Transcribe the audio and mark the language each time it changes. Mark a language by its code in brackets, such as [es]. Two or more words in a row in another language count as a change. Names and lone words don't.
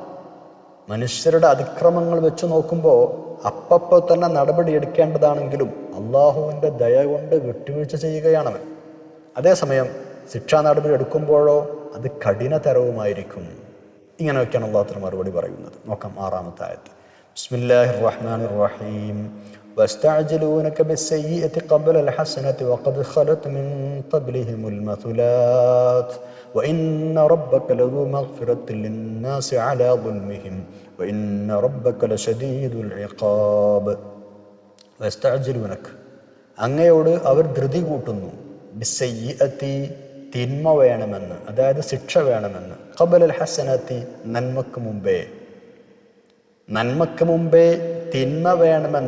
[ml] മനുഷ്യരുടെ അതിക്രമങ്ങൾ വെച്ച് നോക്കുമ്പോൾ അപ്പപ്പോൾ തന്നെ നടപടി എടുക്കേണ്ടതാണെങ്കിലും അള്ളാഹുവിൻ്റെ ദയ കൊണ്ട് വിട്ടുവീഴ്ച ചെയ്യുകയാണവൻ. അതേസമയം ശിക്ഷാ നടപടി എടുക്കുമ്പോഴോ അത് കഠിനതരവുമായിരിക്കും. ഇങ്ങനെയൊക്കെയാണ് [ar] الله تعالى [ml] മറുപടി പറയുന്നത്. നോക്കാം 6-ാമത്തെ ആയത്ത്. [ar] بسم الله الرحمن الرحيم. وَيَسْتَعْجِلُونَكَ بِالسَّيِّئَةِ قَبْلَ الْحَسَنَةِ وَقَدْ خَلَتْ مِنْ قَبْلِهِمُ الْمَثُلَاتُ وَإِنَّ رَبَّكَ لَذُو مَغْفِرَةٍ لِلنَّاسِ عَلَى ظُلْمِهِمْ وَإِنَّ رَبَّكَ لَشَدِيدُ الْعِقَابِ. [ml] വയസ്തഅ്ജിലൂനക, അങ്ങയോട് അവർ ധൃതി കൂട്ടുന്നു, ബിസ്സയ്യിഅത്തി, തിന്മ വേണമെന്ന്, അതായത് ശിക്ഷ വേണമെന്ന്, [ar] قبل الحسنة, [ml] നന്മക്ക് മുമ്പേ തിന്മ വേണമെന്ന്.